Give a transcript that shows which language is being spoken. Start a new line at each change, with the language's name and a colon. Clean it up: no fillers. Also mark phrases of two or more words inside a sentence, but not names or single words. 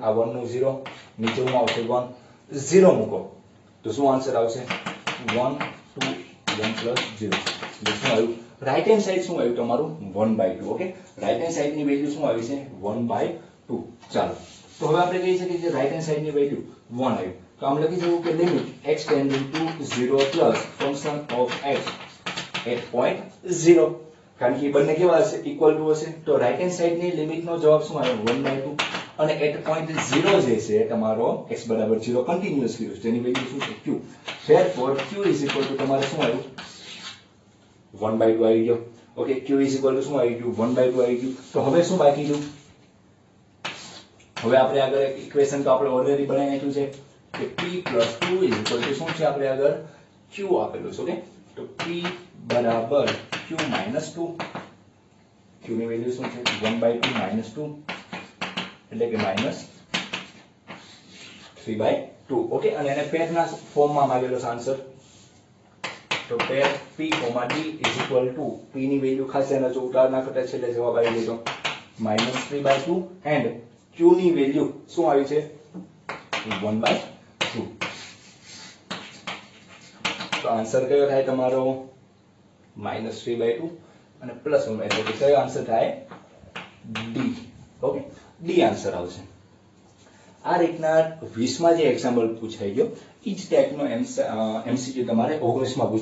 Gujarati: આ 1 નું 0 નીચે શું આવશે 1 0 મૂકો તો શું આન્સર આવશે 1 2 1 પ્લસ 0 એટલે શું આવ્યું
English: right hand side
Gujarati: શું આવ્યું તમારું 1/2
English: okay right hand
Gujarati: સાઈડની વેલ્યુ શું આવી છે 1/2 ચાલો તો હવે આપણે કહી શકીએ કે
English: right hand
Gujarati: સાઈડની વેલ્યુ 1 આવ્યું તો આમ લખી શકું કે
English: limit x tending to 0 plus function of x at point 0
Gujarati: કારણ કે બંને કેવા હશે
English: equal to
Gujarati: હશે તો
English: right hand
Gujarati: સાઈડની લિમિટનો જવાબ શું આવ્યો 1/2 અને
English: at point 0
Gujarati: જે છે તમારો x બરાબર 0 કન્ટીન્યુઅસલી છે તેની વેલ્યુ શું છે
English: q therefore q is equal to
Gujarati: તમારે શું આવ્યું 1/2 આવી ગયો ઓકે
English: q is equal to
Gujarati: શું આવી ગયું 1/2 આવી ગયું તો હવે શું બાકી રહ્યું હવે આપણે આગળ એક ઇક્વેશન તો આપણે ઓલરેડી બનાવી નાખ્યું છે કે
English: p + 2 is equal to
Gujarati: શું છે આપણે આગળ q આપેલું છે ઓકે તો p બરાબર q - 2 q ની વેલ્યુ શું છે 1/2 - 2 એટલે કે -3/2 ઓકે અને એને પેરના ફોર્મમાં માંગેલો છે આન્સર તો પેર
English: p, d is equal to
Gujarati: p ની વેલ્યુ ખાસ એના જો ઉતાર નાખતા છેલ્લે જવાબ આવી ગયો -3/2 and q ની વેલ્યુ શું આવી છે 1/2 તો આન્સર કયો થાય તમારો -3/2 અને +1 એટલે કે કયો આન્સર થાય ડી ઓકે ડી આન્સર આવશે આ રીતના 20 માં જે એક્ઝામ્પલ પૂછાઈ ગયો ઈ જ ટાઈપનો એમસીક્યુ તમારે 19 માં